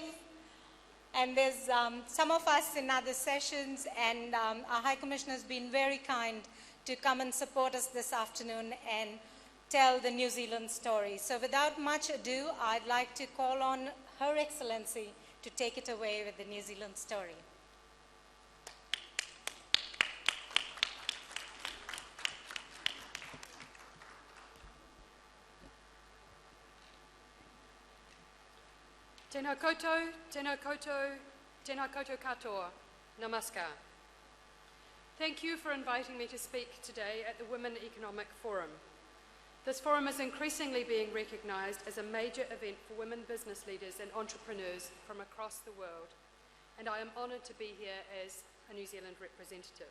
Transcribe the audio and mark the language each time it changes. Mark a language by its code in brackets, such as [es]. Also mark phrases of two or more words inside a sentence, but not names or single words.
[en] And there's some of us in other sessions, and our High Commissioner has been very kind to come and support us this afternoon and tell the New Zealand story. So without much ado, I'd like to call on Her Excellency to take it away with the New Zealand story. [mi] Tēnā koutou, tēnā koutou, tēnā koutou katoa, [hi] namaskar. [en] Thank you for inviting me to speak today at the Women Economic Forum. This forum is increasingly being recognised as a major event for women business leaders and entrepreneurs from across the world, and I am honoured to be here as a New Zealand representative.